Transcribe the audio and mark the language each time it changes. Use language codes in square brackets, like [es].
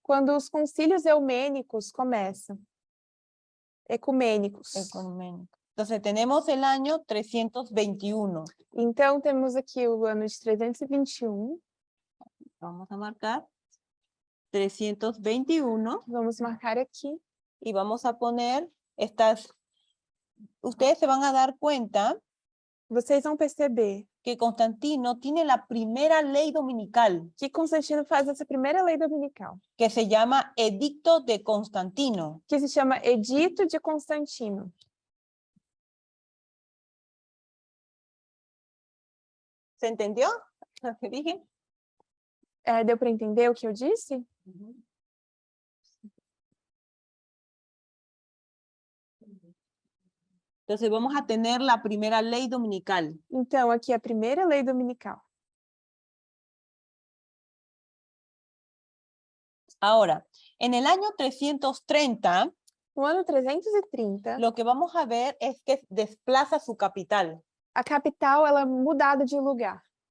[pt] Quando os concílios eumênicos começam. Ecumênicos. [es] Entonces tenemos el año 321. [pt] Então, temos aqui o ano de 321. [es] Vamos a marcar 321 [pt] Vamos marcar aqui. [es] y vamos a poner estas. Ustedes se van a dar cuenta [pt] Vocês vão perceber [es] que Constantino tiene la primera ley dominical [pt] que Constantino faz essa primeira lei dominical, [es] que se llama Edicto de Constantino. [pt] que se chama Edito de Constantino. [es] ¿Se entendió lo que dije? [pt] Deu para entender o que eu disse? [es] Entonces vamos a tener la primera ley dominical. [pt] Então, aqui a primeira lei dominical. [es] Ahora, en el año 330, [pt] No ano 330, [es] lo que vamos a ver es que desplaza su capital. [pt] a capital ela é mudada de lugar.